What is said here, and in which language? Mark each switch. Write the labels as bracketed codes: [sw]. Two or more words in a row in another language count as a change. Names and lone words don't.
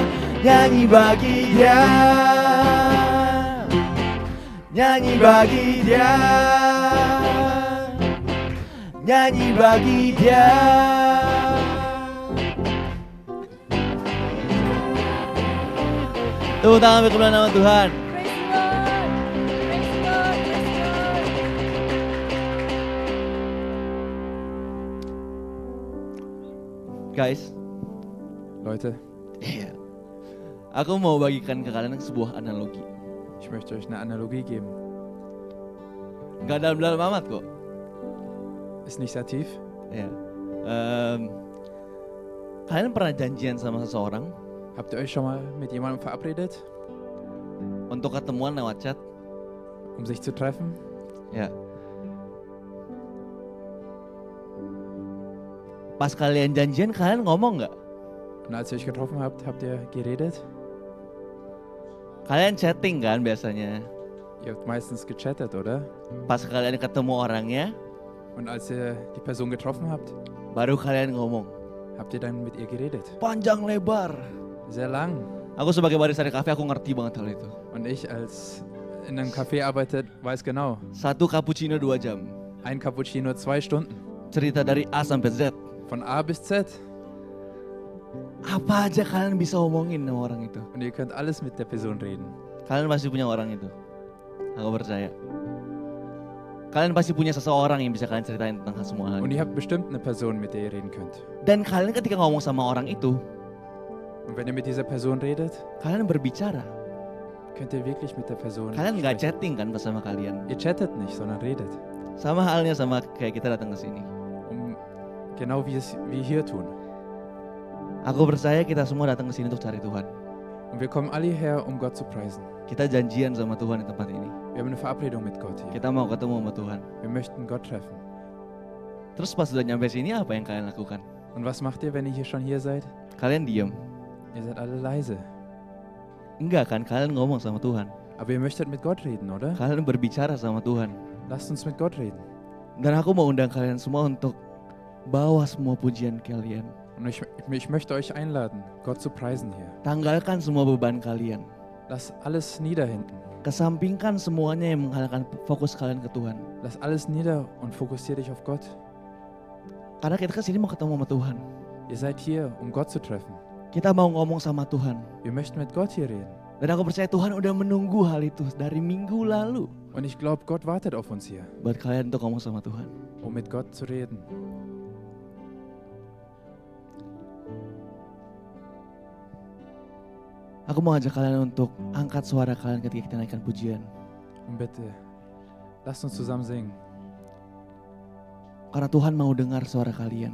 [id] Nyanyi bagi Dia, nyanyi bagi Dia, nyanyi bagi Dia. Tepuk tangan bagi kemuliaan nama Tuhan. [en] Praise the Lord. Praise the Lord. Praise the Lord. [id] Guys, [de] Leute, [id] iya. Aku mau bagikan ke kalian sebuah analogi. [de] ich möchte euch eine Analogie geben. [id] Gak dalam-dalam amat kok. [de] Ist nicht sehr tief. [id] Ya. Kalian pernah janjian sama seseorang [de] Habt ihr euch schon mal mit jemandem verabredet, [id] untuk ketemuan lewat chat? [de] um sich zu treffen? [id] Ya. Pas kalian janjian, kalian ngomong nggak? [de] Und als ihr euch getroffen habt, habt ihr geredet? [id] Kalian chatting kan biasanya. [de] Ihr habt meistens gechattet, oder? [id] Pas kalian ketemu orangnya, [de] Und als ihr die Person getroffen habt, [id] baru kalian ngomong. [de] habt ihr dann mit ihr geredet? [id] Panjang lebar. [de] Sehr lang. [id] Aku sebagai barista di kafe, aku ngerti banget hal itu. [de] Und ich als in einem Café arbeitet, weiß genau. [id] Satu cappuccino 2 jam. [de] Ein Cappuccino 2 Stunden. [id] Cerita dari A sampai Z. [de] Von A bis Z. [id] Apa aja kalian bisa omongin sama orang itu. [de] Und ihr könnt alles mit der Person reden. [id] Kalian pasti punya orang itu. Aku percaya. Kalian pasti punya seseorang yang bisa kalian ceritain tentang semua hal [de] Und [id] itu. [de] ihr habt bestimmt eine Person, mit der ihr reden könnt. [id] Dan kalian ketika ngomong sama orang itu, [de] Und wenn ihr mit dieser Person redet, [id] kalian berbicara. [de] könnt ihr wirklich mit der Person [id] Kalian nggak [de] sprechen. [id] chatting kan pas sama kalian. [de] Ihr chattet nicht, sondern redet. [id] Sama halnya sama kayak kita datang ke sini. [de] Genau wie es wir hier tun. [id] Aku percaya kita semua datang ke sini untuk cari Tuhan. [de] Und wir kommen alle hierher, um Gott zu preisen. [id] Kita janjian sama Tuhan di tempat ini. [de] Wir haben eine Verabredung mit Gott hier. [id] Kita mau ketemu sama Tuhan. [de] Wir möchten Gott treffen. [id] Terus pas sudah nyampe sini apa yang kalian lakukan? [de] Und was macht ihr, wenn ihr hier schon hier seid? [id] Kalian diem. [de] Ihr seid alle leise. [id] Enggak kan? Kalian ngomong sama Tuhan. [de] Aber ihr möchtet mit Gott reden, oder? [id] Kalian berbicara sama Tuhan. [de] Lasst uns mit Gott reden. [id] Dan aku mau undang kalian semua untuk bawa semua pujian kalian. [de] Und ich möchte euch einladen, Gott zu preisen hier. [id] Tanggalkan semua beban kalian. [de] Lass alles nieder hinten. [id] Kesampingkan semuanya yang menghalalkan fokus kalian ke Tuhan. [de] Lass alles nieder und fokussier dich auf Gott. [id] Karena kita kesini mau ketemu sama Tuhan. [de] Ihr seid hier, um Gott zu treffen. [id] Kita mau ngomong sama Tuhan. [de] Wir möchten mit Gott hier reden. [id] Dan aku percaya Tuhan udah menunggu hal itu dari minggu lalu. [de] Und ich glaube, Gott wartet auf uns hier, [id] Buat kalian untuk ngomong sama Tuhan. [de] um mit Gott zu reden. [id] Aku mau ajak kalian untuk angkat suara kalian ketika kita naikkan pujian. [de] Und bitte, lasst uns zusammen singen, [id] Karena Tuhan mau dengar suara kalian.